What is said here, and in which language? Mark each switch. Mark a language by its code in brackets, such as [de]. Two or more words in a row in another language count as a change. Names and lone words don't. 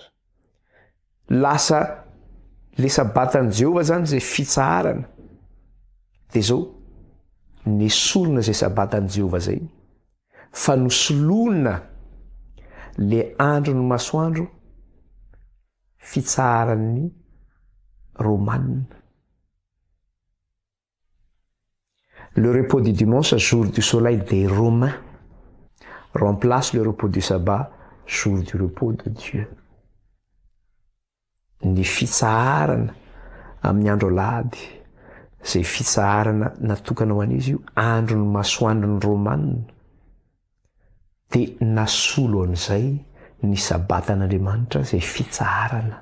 [mg] Lasa le sabatany Jehova zany zay fitsaharana dia zao nesolona zay sabatany Jehova zay fa nosoloana le andro ny masoandro fitsaharan'ny Romaine. [fr] Le repos du dimanche, jour du soleil des Romains, remplace le repos du sabbat, jour du repos de Dieu. [mg] Ny fitsaharana amin'ny andro alahady zay fitsaharana natokana ho an'izy io andro ny masoandro ny Romaine dia nasolo an'izay ny sabatan'Andriamanitra zay fitsaharana.